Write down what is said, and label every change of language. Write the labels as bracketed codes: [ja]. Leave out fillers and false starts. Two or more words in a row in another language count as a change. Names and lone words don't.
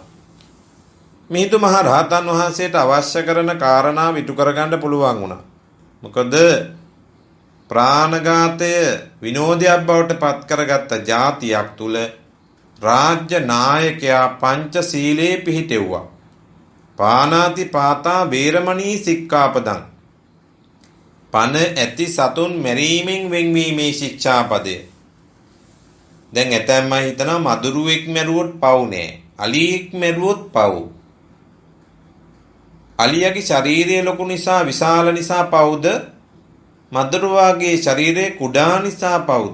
[si] මිහිඳු මහ රහතන් වහන්සේට අවශ්‍ය කරන කාරණා ඉටු කරගන්න පුළුවන් වුණා. මොකද ප්‍රාණඝාතය විනෝදයක් බවට පත් කරගත්ත ජාතියක් තුල රාජ්‍ය නායකයා පංචශීලයේ පිහිටෙව්වා. [pi] පානාති පාතා වේරමණී සික්ඛාපදං. [si] පන ඇති සතුන් මැරීමෙන් වෙන්වීමේ ශික්ෂාපදය. දැන් ඇතැම්ම හිතනවා මදුරුවෙක් මැරුවොත් පව් නෑ. අලියෙක් මැරුවොත් පව්. අලියාගේ ශරීරය ලොකු නිසා, විශාල නිසා පව්ද? මදුරුවාගේ ශරීරය කුඩා නිසා පව්ද?